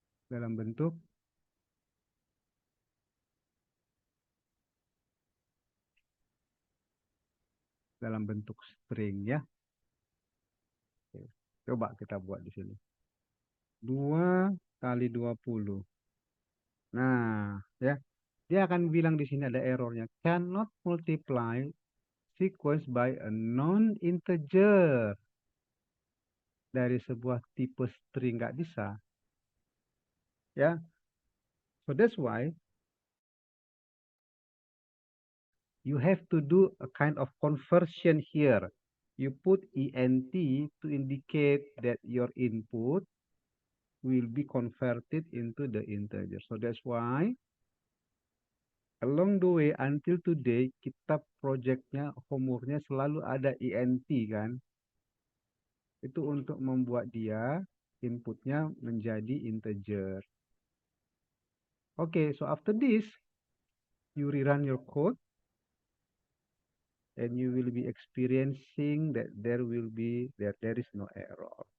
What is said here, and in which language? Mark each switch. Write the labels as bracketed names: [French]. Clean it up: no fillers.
[Indonesian] Dalam bentuk string ya. Oke. Coba kita buat di sini. 2 kali 20. Nah, ya. Dia akan bilang di sini ada errornya. [English] Cannot multiply sequence by a non-integer. [Indonesian] Dari sebuah tipe string nggak bisa. Ya. [English] So that's why you have to do a kind of conversion here. You put ENT to indicate that your input will be converted into the integer. So that's why along the way until today [Indonesian] kita projectnya homeworknya selalu ada ENT kan. Itu untuk membuat dia inputnya menjadi integer. [English] Okay, so after this you rerun your code and you will be experiencing that there is no error.